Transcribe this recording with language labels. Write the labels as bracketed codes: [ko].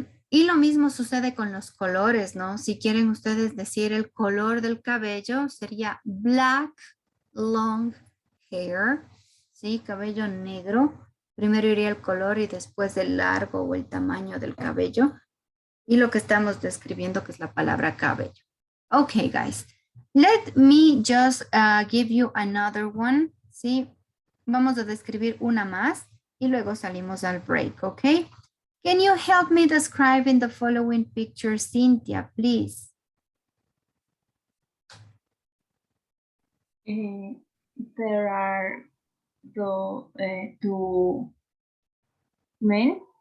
[es] Y lo mismo sucede con los colores, ¿no? Si quieren ustedes decir el color del cabello, sería [en] black, long hair, [es] ¿sí? Cabello negro. Primero iría el color y después el largo o el tamaño del cabello. Y lo que estamos describiendo que es la palabra cabello. [en] Okay, guys. Let me just give you another one. [es] ¿Sí? Vamos a describir una más y luego salimos al break, okay? [en] Can you help me describing the following picture, Cynthia, please? There are two men.